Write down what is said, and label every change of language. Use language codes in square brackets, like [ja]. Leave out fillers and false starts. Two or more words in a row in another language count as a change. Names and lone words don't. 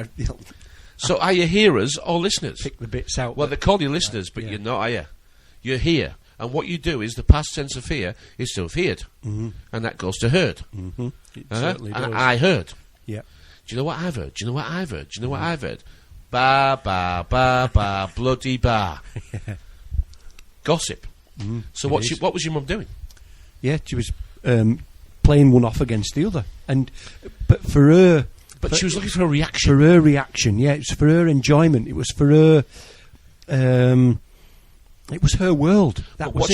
[en] So are you hearers or listeners? Pick the bits out. Well, they call you listeners, but yeah. you're not, are you? You're here. And what you do is the past tense of hear is to have heard. And that goes to heard. It certainly does. And I heard. Yeah. Do you know what I've heard? Do you know what I've heard? Do you know what I've heard? Ba, ba, ba, ba, bloody ba. Gossip. So what was your mum doing? Yeah, she was playing one off against the other. But for her... But she was looking for a reaction. For her reaction, yeah. It was for her enjoyment. It was for her... it was her world. That was